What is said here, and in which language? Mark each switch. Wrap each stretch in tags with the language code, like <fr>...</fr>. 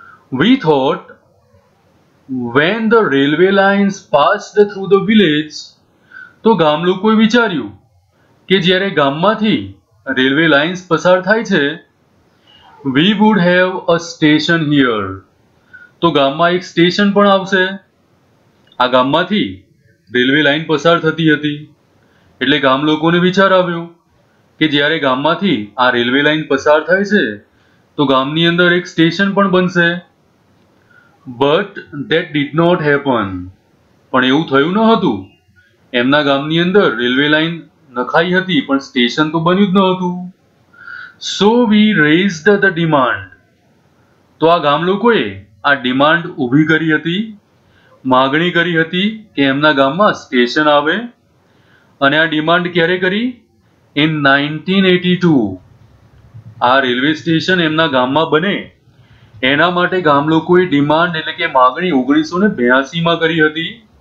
<en>We thought when the railway lines passed through the village,</en> <gu>તો ગામ લોકોએ વિચાર્યું કે જ્યારે ગામમાંથી રેલવે લાઇન્સ પસાર થાય છે,</gu> <en>we would have a station here.</en> <gu>તો ગામમાં એક સ્ટેશન પણ આવશે. આ ગામમાંથી રેલવે લાઇન પસાર થતી હતી એટલે ગામ લોકોને વિચાર આવ્યો કે જ્યારે ગામમાંથી આ રેલવે લાઇન પસાર થાય છે તો ગામની અંદર એક સ્ટેશન પણ બનશે.</gu> <en>But that did not happen.</en> <gu>પણ એવું થયું ન હતું. એમના ગામની અંદર રેલવે લાઇન નખાઈ હતી પણ સ્ટેશન તો બન્યું જ ન હતું.</gu> <en>So we raised the demand.</en> <gu>તો આ ગામ લોકોએ આ ડિમાન્ડ ઊભી કરી હતી, માગણી કરી હતી કે એમના ગામમાં સ્ટેશન આવે, અને આ ડિમાન્ડ ક્યારે કરી? ઇન 1982. આ રેલવે સ્ટેશન એમના ગામમાં બને એના માટે ગામ લોકોએ ડિમાન્ડ એટલે કે માગણી 1982 માં કરી હતી.</gu>